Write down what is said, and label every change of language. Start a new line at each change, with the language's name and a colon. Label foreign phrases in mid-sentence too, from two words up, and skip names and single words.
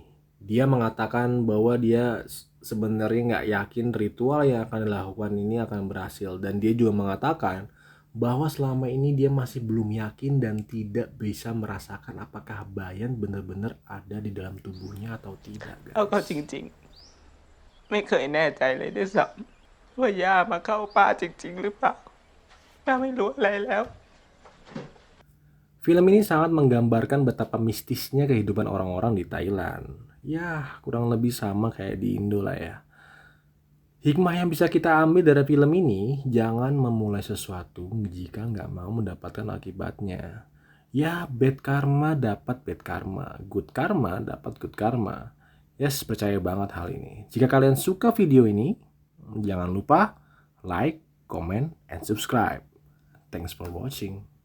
Indonesian: Dia mengatakan bahwa dia sebenarnya nggak yakin ritual yang akan dilakukan ini akan berhasil. Dan dia juga mengatakan bahwa selama ini dia masih belum yakin dan tidak bisa merasakan apakah Bayan benar-benar ada di dalam tubuhnya atau tidak,
Thai: เอาเข้า
Indonesian: guys.
Thai: จริงๆ ไม่เคยแน่ใจเลยด้วยซ้ำว่าย่ามาเข้าป้าจริงๆหรือเปล่าป้าไม่รู้อะไรแล้ว
Indonesian: Film ini sangat menggambarkan betapa mistisnya kehidupan orang-orang di Thailand. Ya, kurang lebih sama kayak di Indo lah ya. Hikmah yang bisa kita ambil dari film ini, jangan memulai sesuatu jika nggak mau mendapatkan akibatnya. Ya,
English: bad karma
Indonesian: dapat
English: bad karma, good karma
Indonesian: dapat
English: good karma.
Indonesian: Yes, percaya banget hal ini. Jika kalian suka video ini, jangan lupa
English: like, comment, and subscribe. Thanks for watching.